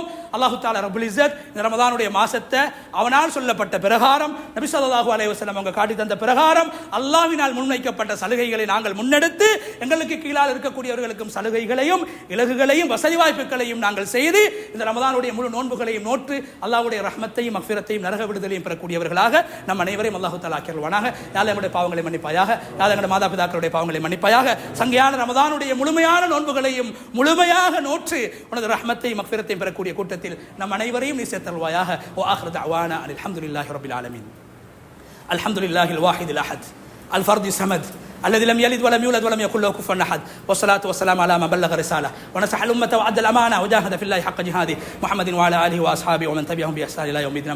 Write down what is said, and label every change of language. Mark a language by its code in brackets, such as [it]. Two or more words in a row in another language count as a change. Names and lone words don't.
[ar] الله تعالى رب العزة [ta] இந்த ரமதானுடைய மாசத்தை அவனால் சொல்லப்பட்ட பிரகாரம், நபி [ar] صلى الله عليه وسلم [ta] அவங்க காட்டி தந்த பிரகாரம், அல்லாஹ்வினால் முன்வைக்கப்பட்ட சலுகைகளை நாங்கள் முன்னெடுத்து எங்களுக்கு கீழால் இருக்கக்கூடியவர்களுக்கும் சலுகைகளையும் இலகுகளையும் வசதி வாய்ப்புகளையும் நாங்கள் செய்து இந்த ரமதானுடைய முழு நோன்புகளையும் நோற்று அல்லாஹ்வுடைய ரஹ்மத்தையும் மக்ஃபிரத்தையும் நரக விடுதலையும் பெறக்கூடியவர்களாக நம் அனைவரையும் [ar] الله تعالى [ta] ஆக்கியருள்வானாக. யாழ் நம்முடைய பாவங்களை மன்னிப்பாயாக, யாழ் எங்களுடைய மாதா பிதாக்கள் பாவங்களை மன்னிப்பாயாக. சங்கையான ரமதானுடைய முழுமையான நோன்புகளையும் முழுமையாக நோற்று உனது ரஹ்மத்தையும் மக்ஃபிரத்தையும் பெறக்கூடிய கூட்டத்தில் நம் அனைவரையும் நீ சேர்த்தருள்வாயாக. [ar] وآخر دعوانا أن الحمد لله رب العالمين. الحمد لله الواحد الأحد الفرد الصمد الذي لم يلد ولم يولد ولم يكن له كفوا احد، والصلاه والسلام على من بلغ رساله ونصح الامه وادى الامانه وجاهد في الله حق جهاده، محمد وعلى اله واصحابه ومن تبعهم باحسان الى يوم الدين.